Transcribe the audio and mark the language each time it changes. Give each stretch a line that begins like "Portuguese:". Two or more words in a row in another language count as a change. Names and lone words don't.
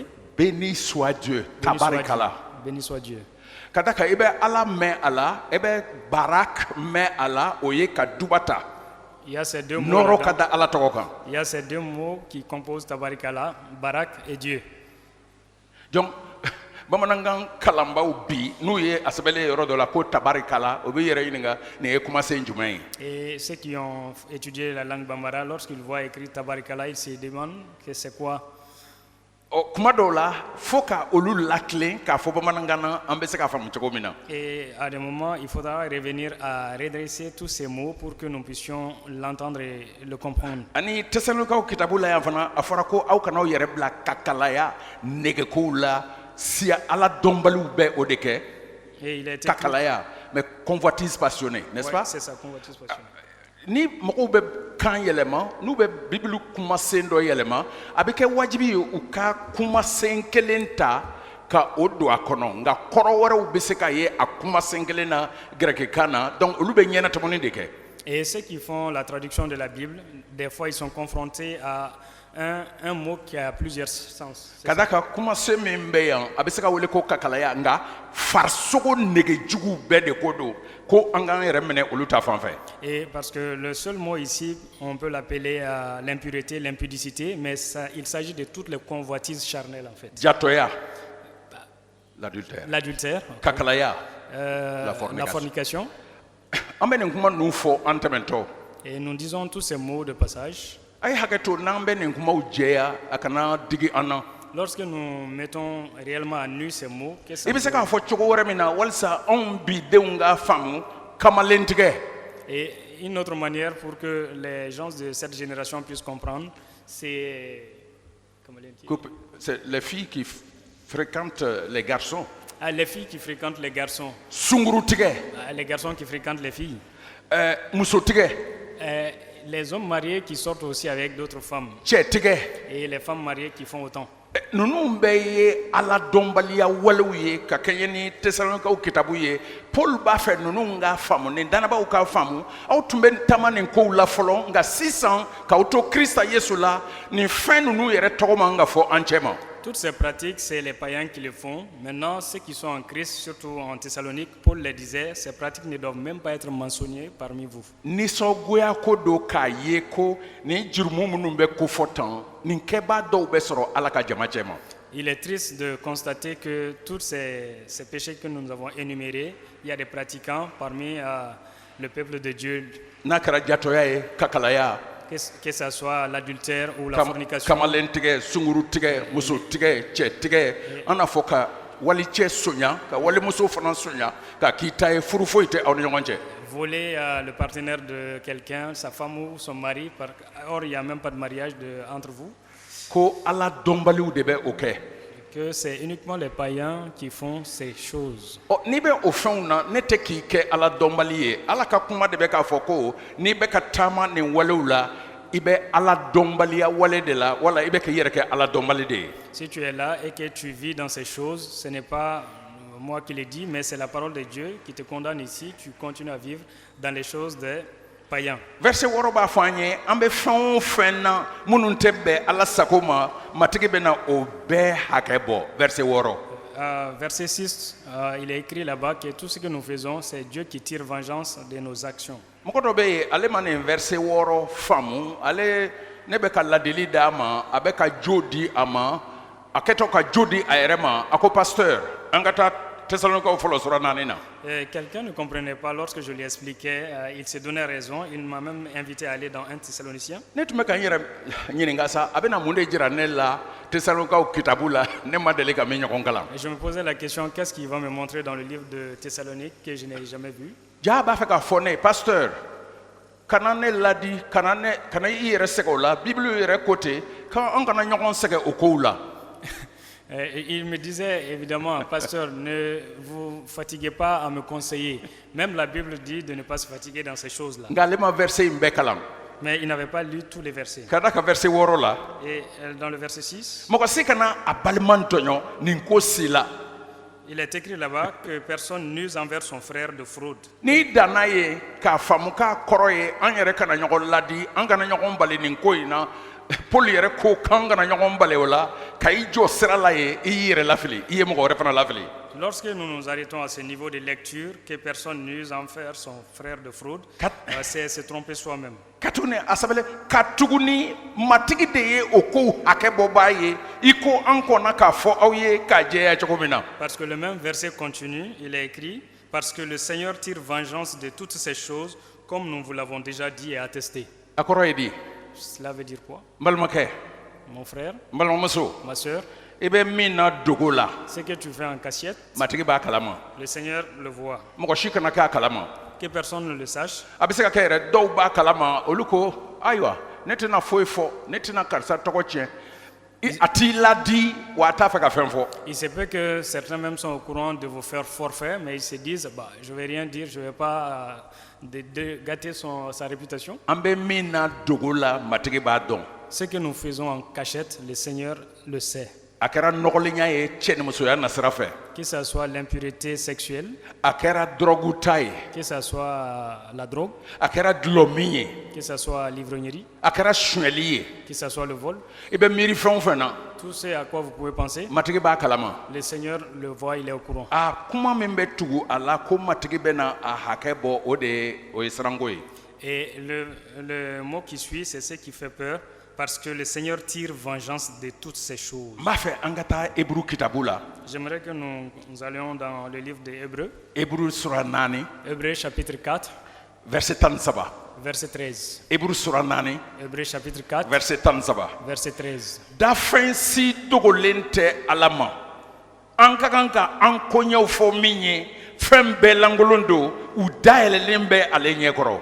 French: Béni soit Dieu, Béni soit tabarikala. Dieu. Béni soit Dieu.
Bambara: Ka da kan i bɛ Ala mɛn a la i bɛ barak mɛn a la o ye ka duba ta.
French: Il y a ces deux mots.
Bambara: Nɔrɔ ka
French: là-dedans.
Bambara: da Ala tɔgɔ kan.
French: Il y a ces deux mots qui composent Tabarikala, Barak et Dieu.
Bambara: Donc bamanankan kalanbaw bi n'u ye a sɛbɛnlen yɔrɔ dɔ la ko tabarikala o bɛ yɛrɛ ɲininka nin ye kumasen jumɛn ye.
French: Et ceux qui ont étudié la langue Bambara, lorsqu'ils voient écrit Tabarikala, ils se demandent que c'est quoi.
Bambara: Kuma dɔw la fo ka olu latilen k'a fɔ bamanankan na an bɛ se k'a faamu cogo min na.
French: Et à des moments, il faudra revenir à redresser tous ces mots pour que nous puissions l'entendre et le comprendre.
Bambara: Ani Tesalonikaw kitabu la yan fana a fɔra ko aw kana aw yɛrɛ bila kakalaya negekow la siya Ala dɔnbaliw bɛ o de kɛ
French: Et il a été kakalaya mais convoitise passionnée n'est-ce Ouais, pas. c'est ça, convoitise passionnée.
Bambara: Ni mɔgɔw bɛ kan yɛlɛma n'u bɛ bibiliw kumasen dɔ yɛlɛma a bɛ kɛ wajibi ye u ka kumasen kelen ta ka o don a kɔnɔ nka kɔrɔ wɛrɛw bɛ se ka ye a kumasen kelen na gɛrɛkɛkan na donc olu bɛ ɲɛnatɛmɛni de kɛ.
French: Et ceux qui font la traduction de la Bible, des fois ils sont confrontés à un mot qui a plusieurs sens. C'est
Bambara: Ka da kan kumasen min bɛ yan a bɛ se ka wele ko kakalaya nka farisogo negejuguw bɛɛ de ko don ko an k'an yɛrɛ minɛ olu ta fan fɛ.
French: Et parce que le seul mot ici, on peut l'appeler l'impureté, l'impudicité, mais il s'agit de toutes les convoitises charnelles en fait. Jatoya, l'adultère. L'adultère, Kakalaya, la fornication.
Bambara: An bɛ nin kuma ninnu fɔ an tɛmɛntɔ.
French: Et nous disons tous ces mots de passage.
Bambara: A ye hakɛ to n'an bɛ nin kumaw jɛya a kana digi an na.
French: Lorsque nous mettons réellement à nu ces mots, qu'est-ce
Bambara: I
French: que
Bambara: bɛ se
French: ça
Bambara: k'a fɔ cogo wɛrɛ min na walasa anw bi denw ka faamu kamalentigɛ.
French: Et une autre manière pour que les gens de cette génération puissent comprendre, c'est C'est les filles qui fréquentent les garçons. les filles qui fréquentent les garçons, Sungurutigɛ, les garçons qui fréquentent les filles, musotigɛ, les hommes mariés qui sortent aussi avec d'autres femmes, cɛtigɛ. et les femmes mariées qui font autant.
Bambara: Ninnu bɛɛ ye Ala dɔnbaliya walew ye ka kɛɲɛ ni Tesalonikaw kitabu ye. Paul b'a fɛ ninnu k'a faamu ni danabaaw k'a faamu aw tun bɛ taama nin kow la fɔlɔ nka sisan k'aw to Krista Yesu la nin fɛn ninnu yɛrɛ tɔgɔ man ka fɔ an cɛ ma.
French: Toutes ces pratiques, c'est les païens qui les font. Maintenant, ceux qui sont en Christ, surtout en Thessalonique, Paul les disait, ces pratiques ne doivent même pas être mentionnées parmi vous.
Bambara: Nisɔngoya ko do k'a ye ko ni jurumu minnu bɛ ko fɔ tan nin kɛbaa dɔw bɛ sɔrɔ Ala ka jama cɛ ma.
French: Il est triste de constater que tous ces péchés que nous avons énumérés, il y a des pratiquants parmi le peuple de Dieu,
Bambara: N'a kɛra jatɔya ye kakalaya
French: que ce soit l'adultère ou la fornication.
Bambara: kamalentigɛ sungurutigɛ musotigɛ cɛtigɛ an n'a fɔ ka walicɛ soɲa ka walimuso fana soɲa ka k'i ta ye furu foyi tɛ aw ni ɲɔgɔn cɛ.
French: Voler le partenaire de quelqu'un, sa femme ou son mari, or il n'y a même pas de mariage entre vous.
Bambara: Ko Ala dɔnbaliw de bɛ o kɛ.
French: Que c'est uniquement les païens qui font ces choses.
Bambara: N'i bɛ o fɛnw na ne tɛ k'i kɛ Ala dɔnbali ye Ala ka kuma de bɛ k'a fɔ ko n'i bɛ ka taama nin walew la i bɛ Ala dɔnbaliya wale de la wala i bɛ k'i yɛrɛ kɛ Ala dɔnbali de ye.
French: Si tu es là et que tu vis dans ces choses, ce n'est pas moi qui le dis, mais c'est la parole de Dieu qui te condamne ici. Tu continues à vivre dans les choses des païens.
Bambara: Verset 6 b'a fɔ an ye an bɛ fɛn o fɛn na minnu tɛ bɛn Ala sago ma matigi bɛ na o bɛɛ hakɛ bɔ.
French: Verset 6. Verset 6, il est écrit là-bas que tout ce que nous faisons, c'est Dieu qui tire vengeance de nos actions.
Bambara: Mɔgɔ dɔ bɛ yen ale ma nin verset 6 faamu ale ne bɛ ka ladili d'a ma a bɛ ka jo di a ma a kɛtɔ ka jo di a yɛrɛ ma a ko pasteur an ka taa Thessalonikaw fɔlɔ sura 4 na.
French: Et quelqu'un ne comprenait pas lorsque je lui expliquais, il s'est donné raison, il m'a même invité à aller dans 1 Thessaloniciens.
Bambara: Ne tun bɛ ka n yɛrɛ ɲininka sa a bɛna mun de jira ne la Thessalonikaw kitabu la ne ma deli ka min ɲɔgɔn kalan.
French: Et je me posais la question, qu'est-ce qu'il va me montrer dans le livre de Thessalonique que je n'ai jamais vu?
Bambara: Ja b'a fɛ k'a fɔ ne ye pasteur kana ne ladi kana i yɛrɛ sɛgɛ o la bibiliw yɛrɛ ko ten k'an kana ɲɔgɔn sɛgɛ o kow la.
French: Et il me disait évidemment, pasteur, ne vous fatiguez pas à me conseiller. Même la Bible dit de ne pas se fatiguer dans ces choses-là.
Bambara: nka ale ma verset in bɛɛ kalan.
French: Mais il n'avait pas lu tous les versets.
Bambara: ka da ka verset 6 la.
French: Et dans le verset 6,
Bambara: mɔgɔ si kana a balima tɔɲɔ nin ko si la.
French: il est écrit là-bas que personne n'use envers son frère de fraude.
Bambara: n'i danna ye k'a faamu k'a kɔrɔ ye an yɛrɛ kana ɲɔgɔn ladi an kana ɲɔgɔn bali nin ko in na Paul yɛrɛ ko k'an kana ɲɔgɔn bali o la ka i jɔ sira la ye i y'i yɛrɛ lafili i ye mɔgɔ wɛrɛ fana lafili.
French: Lorsque nous nous arrêtons à ce niveau de lecture, que personne n'use envers son frère de fraude, c'est se tromper soi-même.
Bambara: ka tuguni a sɛbɛnlen ka tuguni matigi de ye o kow hakɛ bɔ b'a ye i ko an kɔnna k'a fɔ aw ye k'a jɛya cogo min na.
French: Parce que le même verset continue, il est écrit, parce que le Seigneur tire vengeance de toutes ces choses, comme nous vous l'avons déjà dit et attesté.
Bambara: a kɔrɔ ye di.
French: Cela veut dire quoi?
Bambara: n balimakɛ
French: Mon frère,
Bambara: n balimamuso
French: ma soeur,
Bambara: i bɛ min na dogo la
French: ce que tu fais en cachette,
Bambara: matigi b'a kalama
French: le Seigneur le voit.
Bambara: mɔgɔ si kana kɛ a kalama.
French: Que personne ne le sache.
Bambara: a bɛ se ka kɛ yɛrɛ dɔw b'a kalama olu ko ayiwa ne tɛna foyi fɔ ne tɛna karisa tɔgɔ tiɲɛ a t'i ladi wa a t'a fɛ ka fɛn fɔ.
French: Il se peut que certains même sont au courant de vous faire forfait, mais ils se disent, bah, je ne vais rien dire, je ne vais pas gâter sa réputation.
Bambara: an bɛ min na dogo la matigi b'a dɔn.
French: Ce que nous faisons en cachette, le Seigneur le sait.
Bambara: a kɛra nɔgɔlenya ye cɛ ni musoya nasira fɛ.
French: Que ce soit l'impureté sexuelle,
Bambara: a kɛra dɔrɔgu ta ye.
French: que ce soit la drogue,
Bambara: a kɛra dulɔmin ye.
French: que ce soit l'ivrognerie,
Bambara: a kɛra suɲɛli ye.
French: que ce soit le vol,
Bambara: i bɛ miiri fɛn o fɛn na
French: tout ce à quoi vous pouvez penser,
Bambara: matigi b'a kalama.
French: le Seigneur le voit, il est au courant.
Bambara: a kuma min bɛ tugu a la ko matigi bɛ na a hakɛ bɔ o ye siranko ye.
French: Et le mot qui suit, c'est ce qui fait peur, parce que le Seigneur tire vengeance de toutes ces choses.
Bambara: n b'a fɛ an ka taa eburu kitabu la.
French: J'aimerais que nous allions dans le livre des Hébreux,
Bambara: eburu sura 4
French: Hébreux chapitre 4,
Bambara: verset 13.
French: verset 13.
Bambara: eburu sura 4
French: Hébreux chapitre 4,
Bambara: verset 13.
French: verset 13.
Bambara: dafɛn si dogolen tɛ ala ma an ka kan ka an koɲɛw fɔ min ye fɛn bɛɛ lankolon don u dayɛlɛlen bɛ ale ɲɛkɔrɔ.